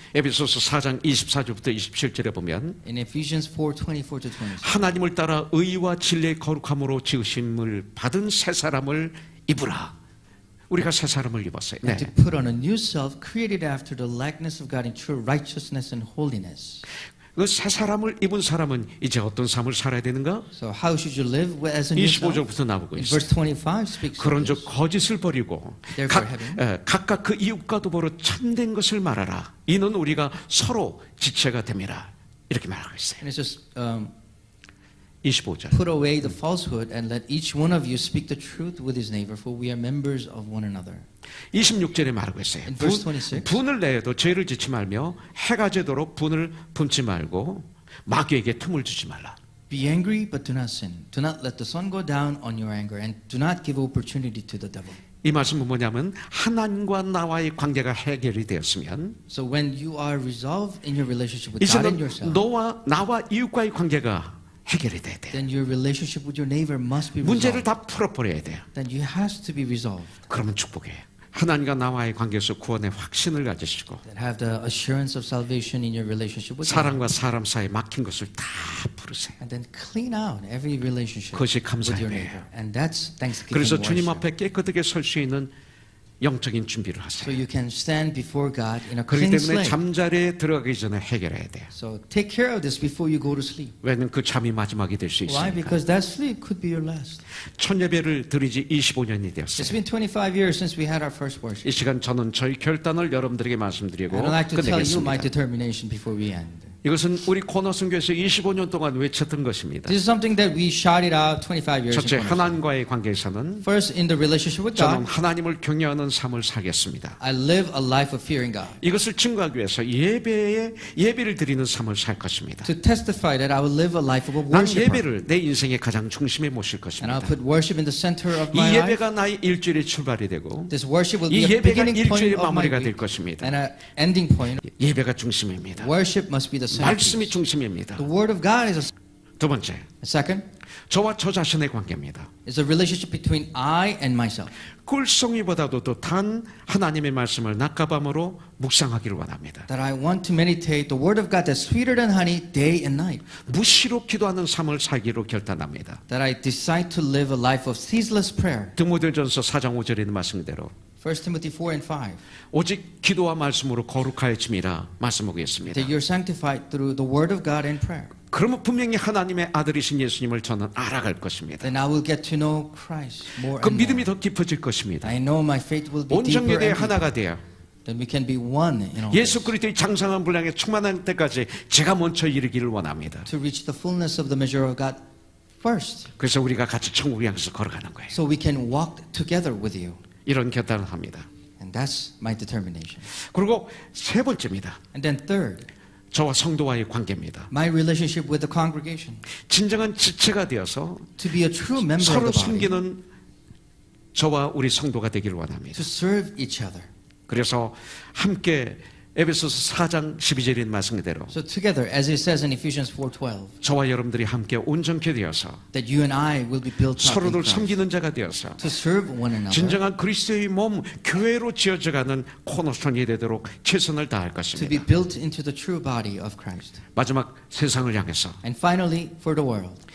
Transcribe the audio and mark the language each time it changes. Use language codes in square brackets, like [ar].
[ko] 에베소서 4장 24절부터 27절에 보면 [en] In Ephesians 4:24-26. [ko] 하나님을 따라 의와 진리의 거룩함으로 지으심을 받은 새 사람을 입으라. 우리가 새 사람을 입었어요. 네. [en] To put on a new self created after the likeness of God in true righteousness and holiness. [ko] 그 새 사람을 입은 사람은 이제 어떤 삶을 살아야 되는가? [en] So how should you live as a new self? [ko] 25절부터 나오고 [en] In [ko] 있어요. [en] verse 25 speaks of [ko] 그런즉 [en] this. [ko] 거짓을 버리고 [en] Therefore having [ko] 각각 그 이웃과 더불어 참된 것을 말하라. 이는 우리가 서로 지체가 됨이라. 이렇게 말하고 있어요. [en] And it says, [ko] 25절. [en] put away the falsehood and let each one of you speak the truth with his neighbor, for we are members of one another. [ko] 26절에 말하고 있어요. [en] In verse 26. [ko] 분을 내어도 죄를 짓지 말며 해가 지도록 분을 품지 말고 마귀에게 틈을 주지 말라. [en] Be angry, but do not sin. Do not let the sun go down on your anger, and do not give opportunity to the devil. [ko] 이 말씀은 뭐냐면 하나님과 나와의 관계가 해결이 되었으면 [en] So when you are resolved in your relationship with God and [ko] 이제는 [en] yourself, [ko] 나와 이웃과의 관계가 해결이 돼야 돼요. [en] then your relationship with your neighbor must be [ko] 문제를 [en] resolved. [ko] 다 풀어버려야 돼요. [en] Then you has to be resolved. [ko] 그러면 축복이에요. 하나님과 나와의 관계에서 구원의 확신을 가지시고 [en] That have the assurance of salvation in your relationship with God. [ko] 사람과 사람 사이에 막힌 것을 다 풀으세요. [en] And then clean out every relationship [ko] 그것이 [en] with [ko] 감사의 [en] your [ko] 배예요. [en] neighbor. And that's thanksgiving [ko] 그래서 [en] worship. [ko] 주님 앞에 깨끗하게 설 수 있는 영적인 준비를 [en] So [ko] 하세요. [en] you can stand before God in a [ko] 그렇기 [en] clean [ko] 때문에 [en] slate. [ko] 잠자리에 들어가기 전에 해결해야 돼요. [en] So take care of this before you go to sleep. [ko] 왜냐하면 그 잠이 마지막이 될 수 [en] Why? [ko] 있으니까. [en] Because that sleep could be your last. [ko] 첫 예배를 드리지 25년이 [en] It's [ko] 되었어요. [en] been 25 years since we had our first worship. [ko] 이 시간 저는 저희 결단을 여러분들에게 말씀드리고 [en] And I'd like to tell you my [ko] 끝내겠습니다. [en] determination before we end. [ko] 이것은 우리 코너선교에서 25년 동안 외쳤던 것입니다. [en] This is something that we shouted out 25 years [ko] 첫째, [en] ago. [ko] 하나님과의 관계에서는 [en] First, in the relationship with [ko] 저는 [en] God, [ko] 하나님을 경외하는 삶을 살겠습니다. [en] I live a life of fearing God. [ko] 이것을 증거하기 위해서 예배를 드리는 삶을 살 것입니다. [en] To testify that I will live a life of a [ko] 난 [en] worshiper. [ko] 예배를 내 인생의 가장 중심에 모실 것입니다. [en] I'll put worship in the center of my life. [ko] 예배가 나의 일주일의 출발이 되고 [en] This worship will [ko] 이 [en] be a [ko] 예배가 [en] beginning point [ko] 일주일의 [en] of my [ko] 마무리가 될 것입니다. [en] and an ending point. [ko] 예배가 중심입니다. [en] Worship must be the [ko] 말씀이 [en] centerpiece. [ko] 중심입니다. [en] The word of God is a [ko] 두 번째, [en] second. [ko] 저와 저 자신의 관계입니다. [en] It's a relationship between I and myself. [ko] 꿀송이보다도 더 단 하나님의 말씀을 낮과 밤으로 묵상하기를 원합니다. [en] That I want to meditate the word of God that's sweeter than honey day and night. [ko] 무시로 기도하는 삶을 살기로 결단합니다. [en] That I decide to live a life of ceaseless prayer. [ko] 디모데전서 4장 5절에 있는 말씀대로 [en] 1 Timothy 4 and 5. [ko] 오직 기도와 말씀으로 거룩하여짐이라 말씀하고 있습니다. [en] That you're sanctified through the word of God and prayer. [ko] 그러면 분명히 하나님의 아들이신 예수님을 저는 알아갈 것입니다. [en] Then I will get to know Christ more [ko] 그 [en] and [ko] 믿음이 [en] more. [ko] 더 깊어질 것입니다. [en] I know my faith will be and deeper. [ko] 하나가 돼요. [en] Then we can be one in all [ko] 예수 [en] this. [ko] 그리스도의 장성한 분량에 충만할 때까지 제가 먼저 이르기를 원합니다. [en] To reach the fullness of the measure of God first. [ko] 그래서 우리가 같이 천국을 향해서 걸어가는 거예요. [en] So we can walk together with you. [ko] 이런 결단을 합니다. [en] And that's my determination. [ko] 그리고 세 번째입니다. [en] And then third, [ko] 저와 성도와의 관계입니다. [en] my relationship with the congregation. [ko] 진정한 지체가 되어서 [en] To be a true member [ko] 서로 [en] of the body. [ko] 섬기는 저와 우리 성도가 되기를 원합니다. [en] To serve each other. [ko] 그래서 함께 에베소서 4장 12절인 말씀대로 [en] So together, as it says in Ephesians 4:12, [ko] 저와 여러분들이 함께 온전케 되어서 [en] that you and I will be built up in [ko] 서로들 [en] Christ. [ko] 섬기는 자가 되어서 [en] To serve one another. [ko] 진정한 그리스도의 몸 교회로 지어져가는 코너스톤이 되도록 최선을 다할 [en] To [ko] 것입니다. [en] be built into the true body of Christ. [ko] 마지막 세상을 향해서 [en] And finally, for the world.